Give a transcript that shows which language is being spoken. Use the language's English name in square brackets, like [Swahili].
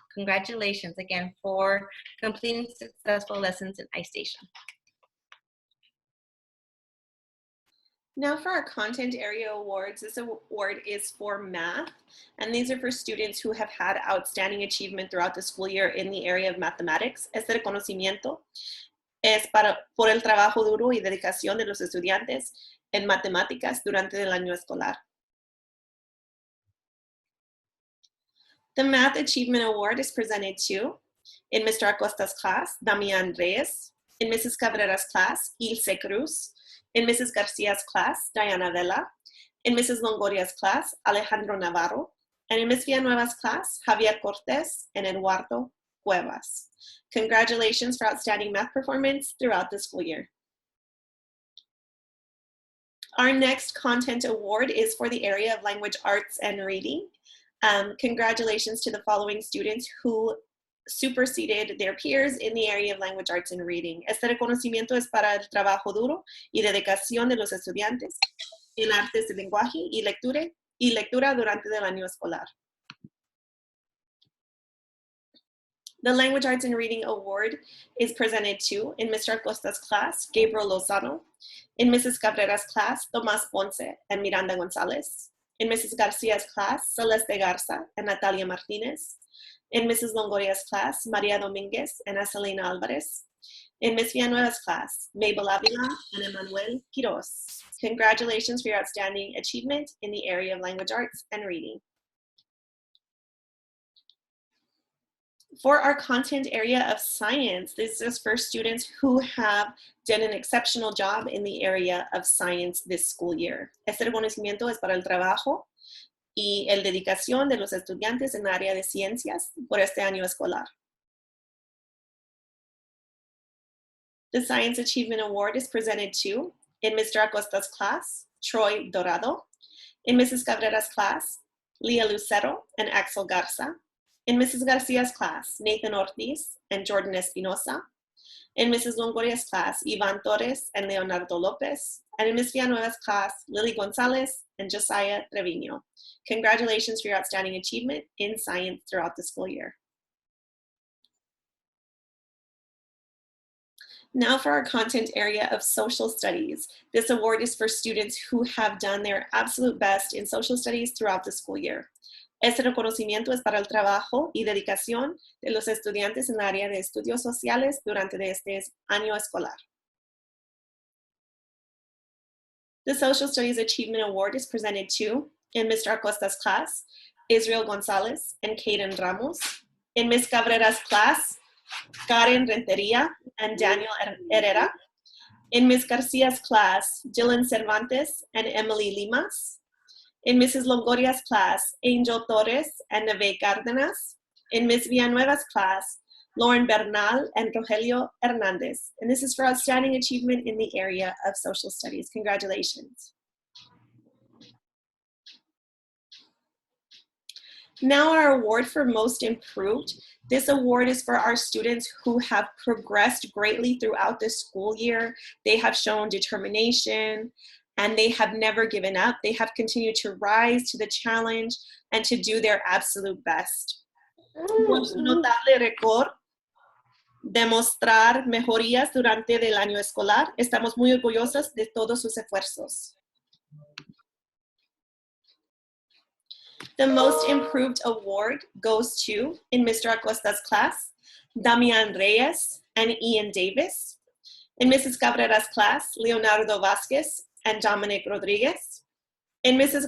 [English] Congratulations again for completing successful lessons in iStation. Now for our content area awards, this award is for math, and these are for students who have had outstanding achievement throughout the school year in the area of mathematics. [Spanish] Este reconocimiento es por el trabajo duro y dedicación de los estudiantes en matemáticas durante el año escolar. [English] The Math Achievement Award is presented to, in Mr. Acosta's class, Damian Reyes. In Mrs. Cabrera's class, Ilse Cruz. In Mrs. Garcia's class, Diana Vela. In Mrs. Longoria's class, Alejandro Navarro. And in Ms. Villanueva's class, Javier Cortez and Eduardo Cuevas. Congratulations for outstanding math performance throughout the school year. Our next content award is for the area of language arts and reading. Congratulations to the following students who superseded their peers in the area of language arts and reading. [Spanish] Este reconocimiento es para el trabajo duro y dedicación de los estudiantes en artes de lenguaje y lectura durante el año escolar. [English] The Language Arts and Reading Award is presented to, in Mr. Acosta's class, Gabriel Lozano. In Mrs. Cabrera's class, Tomas Ponce and Miranda Gonzalez. In Mrs. Garcia's class, Celeste Garza and Natalia Martinez. In Mrs. Longoria's class, Maria Dominguez and Aselena Alvarez. In Ms. Villanueva's class, Mabel Avila and Emmanuel Quiroz. Congratulations for your outstanding achievement in the area of language arts and reading. For our content area of science, this is for students who have done an exceptional job in the area of science this school year. [Spanish] Este reconocimiento es para el trabajo y el dedicación de los estudiantes en el área de ciencias por este año escolar. [English] The Science Achievement Award is presented to, in Mr. Acosta's class, Troy Dorado. In Mrs. Cabrera's class, Leah Lucero and Axel Garza. In Mrs. Garcia's class, Nathan Ortiz and Jordan Espinosa. In Mrs. Longoria's class, Ivan Torres and Leonardo Lopez. And in Ms. Villanueva's class, Lily Gonzalez and Josiah Trevino. Congratulations for your outstanding achievement in science throughout the school year. Now for our content area of social studies. This award is for students who have done their absolute best in social studies throughout the school year. [Spanish] Este reconocimiento es para el trabajo y dedicación de los estudiantes en el área de estudios sociales durante este año escolar. [English] The Social Studies Achievement Award is presented to, in Mr. Acosta's class, Israel Gonzalez and Caden Ramos. In Ms. Cabrera's class, Karen Renteria and Daniel Herrera. In Ms. Garcia's class, Dylan Cervantes and Emily Limas. In Mrs. Longoria's class, Angel Torres and Neve Cárdenas. In Ms. Villanueva's class, Lauren Bernal and Rogelio Hernandez. And this is for outstanding achievement in the area of social studies. Congratulations. Now our award for most improved. This award is for our students who have progressed greatly throughout the school year. They have shown determination and they have never given up. They have continued to rise to the challenge and to do their absolute best. [Spanish] Por su notable récord de mostrar mejorías durante el año escolar, estamos muy orgullosos de todos sus esfuerzos. [English] The Most Improved Award goes to, in Mr. Acosta's class, Damian Reyes and Ian Davis. In Mrs. Cabrera's class, Leonardo Vasquez and Dominic Rodriguez. In Mrs.